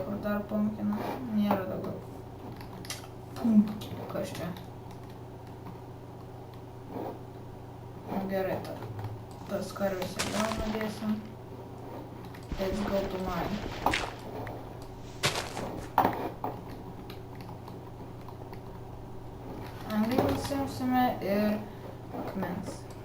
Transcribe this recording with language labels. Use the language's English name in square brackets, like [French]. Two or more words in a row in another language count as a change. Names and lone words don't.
[Lithuanian] dar pumpkino. Nėra daugiau. Pumpkino, kas čia? Nu gerai, tas karves ir gal nudėsim. [English] Let's go to mine. [Lithuanian] Anglį nusimsime ir akmens.